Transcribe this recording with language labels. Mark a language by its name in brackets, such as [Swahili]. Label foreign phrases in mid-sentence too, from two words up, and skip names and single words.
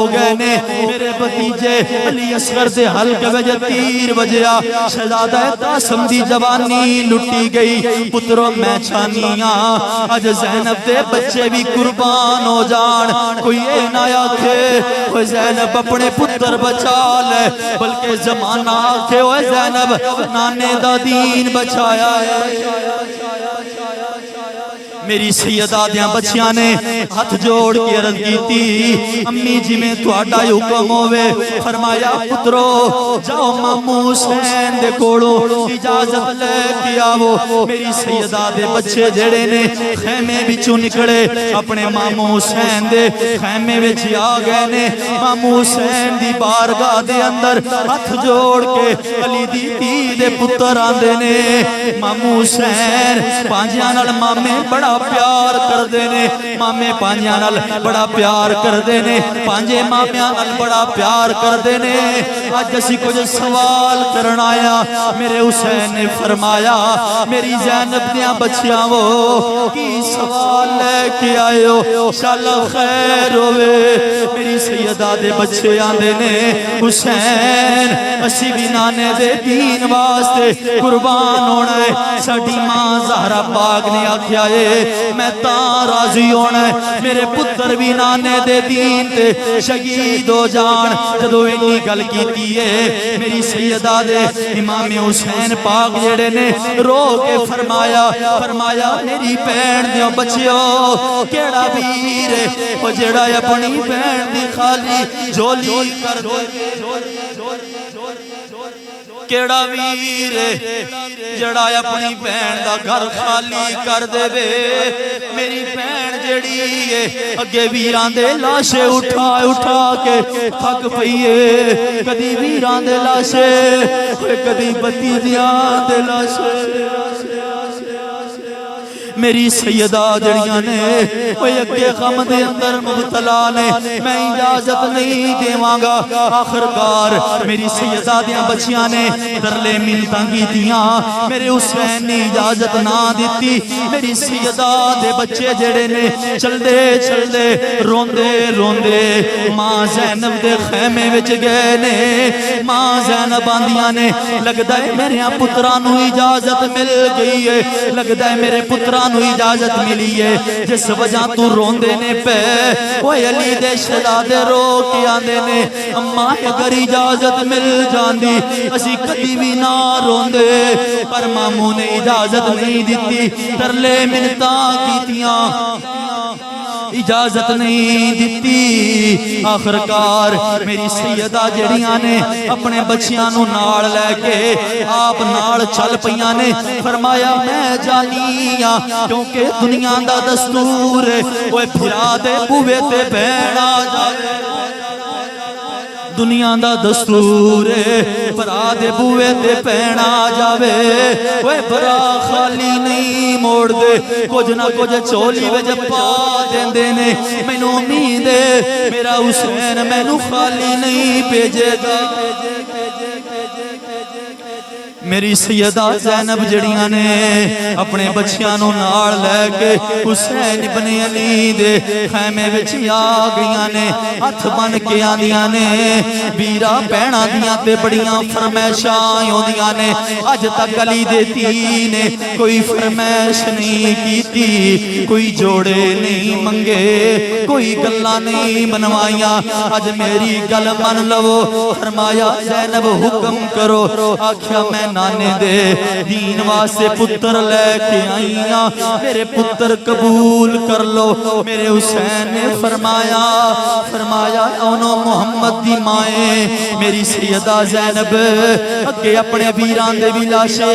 [Punjabi] گئے نے میرے بھتیجے علی اصغر دے حلق وجہ تیر بجیا شہزادہ قاسم دی جوانی لٹی گئی پتروں میں چھانیاں اج زینب دے بچے بھی قربان ہو جان کوئی اے نہ آکھے وہ زینب اپنے پتر بچا لے بلکہ زمانہ آکھے وہ زینب نانے دا دین بچایا ہے میری سیدہ دیاں بچیاں نے ہاتھ جوڑ کے عرض کی تھی امی جی میں تہاڈا حکم ہوے فرمایا پترو جاؤ ماموں حسین دے کولوں اجازت لے کے آو میری سیدہ دے بچے جڑے نے خیمے وچوں نکلے اپنے ماموں حسین دے خیمے وچ آ گئے نے ماموں حسین دی بارگاہ دے اندر ہاتھ جوڑ کے علی دی دھی دے پتر آندے نے ماموں حسین پانجیاں نال مامے بڑا پیار کر دینے مامے پانجیاں نال بڑا پیار کر دینے پانجے مامیاں نال بڑا پیار کر دینے آج اسی کچھ سوال کرنا آیا میرے حسین نے فرمایا میری زینب دیاں بچیاں وہ کی سوال لے کے آئے ہو شاءاللہ خیر ہوئے میری سیدہ دے بچے آندے نے حسین اسی بھی نانے دے دین واسطے قربان ہونا ہے ساڈی ماں زہرا پاک نے آکھیا ہے میں تاں راضی ہونا ہے میرے پتر بھی نانے دے دین تے شہید ہو جان جدو انی گل کیتی ہے میری سیدہ دے امام حسین پاک جڑے نے رو کے فرمایا میری بہن دیو بچیو کیڑا ویر ہے او جڑا اپنی بہن دی خالی جھولی کر دے کیڑا ویر جڑا اپنی بہن دا گھر خالی کر دے وے میری بہن جڑی ہے اگے ویران دے لاشے اٹھا کے تھک پئیے کدی ویران دے لاشے کدی بتیجیاں دے لاشے میری سیدہ جڑیاں نے وہ اگے غم دے اندر مبتلا نے میں اجازت نہیں دیواں گا آخرکار میری سیدہ دیاں بچیاں نے درلے منتاں کی دیاں میرے حسین نے اجازت نہ دیتی میری سیدہ دے بچے جڑے نے چل دے روندے ماں زینب دے خیمے وچ گئے نے ماں زینب آندیاں نے لگدا ہے میرے پتراں نو اجازت مل گئی ہے لگدا ہے میرے پتراں نو اجازت ملی ہے جس وجہ تو روندے نے پہ وہ علی دے شہزادے رو کے آندے نے اماں اگر اجازت مل جاندی اسی کدی بھی نہ روندے پر ماموں نے اجازت نہیں دیتی ترلے منتاں کیتیاں اجازت نہیں دیتی آخرکار میری سیدہ جڑیاں نے اپنے بچیاں نو نال لے کے آپ نال چل پیاں نے فرمایا میں جانیاں کیونکہ دنیا دا دستور ہے وہ پھرا دے بوے تے بہنا جائے دنیا دا دستور برا دے بوے تے پہنا جاوے وہ برا خالی نہیں موڑ دے کچھ نہ کچھ چولی وچ پا دیندے نے مینوں امید ہے میرا حسین مینوں خالی نہیں بھیجے گا میری سیدہ زینب جڑیاں نے اپنے بچیاں نو نال لے کے حسین ابن علی دے خیمے وچ آ گئیاں نے ہتھ بن کے آندیاں نے بیرا بہناں دیاں تے بڑیاں فرمائشاں ہوندیاں نے اج تک علی دے دھی نے کوئی فرمائش نہیں کیتی کوئی جوڑے نہیں منگے کوئی گلاں نہیں بنوائیاں اج میری گل من لو فرمایا زینب حکم کرو آکھیا میں نانے دے دین واسطے پتر لے کے آئیاں میرے پتر قبول کر لو میرے حسین نے فرمایا اونو محمد دی مائیں میری سیدہ زینب اگے اپنے ویران دے بھی لاشے